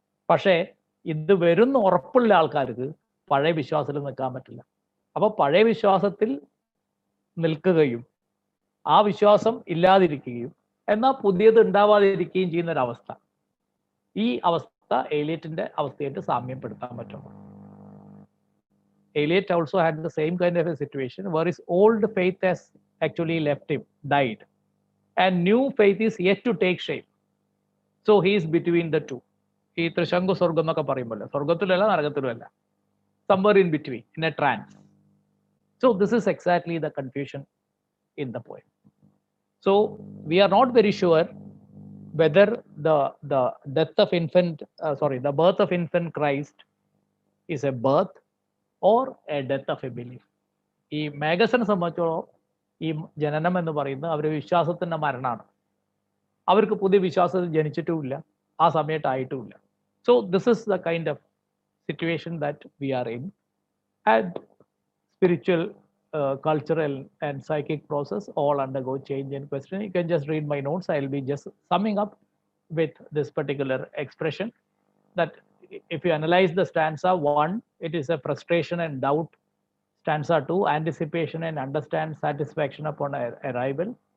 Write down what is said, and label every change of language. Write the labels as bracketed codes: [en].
[ml] പക്ഷേ ഇത് വരുന്ന ഉറപ്പുള്ള ആൾക്കാർക്ക് പഴയ വിശ്വാസത്തിൽ നിൽക്കാൻ പറ്റില്ല. അപ്പോൾ പഴയ വിശ്വാസത്തിൽ നിൽക്കുകയും ആ വിശ്വാസം ഇല്ലാതിരിക്കുകയും എന്നാൽ പുതിയത് ഉണ്ടാവാതിരിക്കുകയും ചെയ്യുന്ന ഒരവസ്ഥ. ഈ അവസ്ഥ എലിയറ്റിന്റെ അവസ്ഥയായിട്ട് സാമ്യപ്പെടുത്താൻ പറ്റും. [en] Eliot also had the same kind of a situation where his old faith has actually left him, died, and new faith is yet to take shape. So he is between the two. [ml] ഈ ത്രിശങ്കു സ്വർഗം എന്നൊക്കെ പറയുമ്പോൾ സ്വർഗത്തിലല്ല നരകത്തിലുമല്ല, [en] somewhere in between, in a trance. So this is exactly the confusion in the poem. So we are not very sure whether the death of the birth of infant Christ is a birth or a death of a belief. [ml] ഈ മേഗസിനെ സംബന്ധിച്ചോളം ഈ ജനനം എന്ന് പറയുന്നത് അവർ വിശ്വാസത്തിൻ്റെ മരണമാണ്. അവർക്ക് പുതിയ വിശ്വാസത്തിൽ ജനിച്ചിട്ടുമില്ല, ആ സമയത്തായിട്ടുമില്ല. [en] So this is the kind of situation that we are in. And spiritual cultural and psychic process all undergo change in question. You can just read my notes. I'll be just summing up with this particular expression that if you analyze the stanza 1, it is a frustration and doubt. Stanza 2, anticipation and understand satisfaction upon arrival.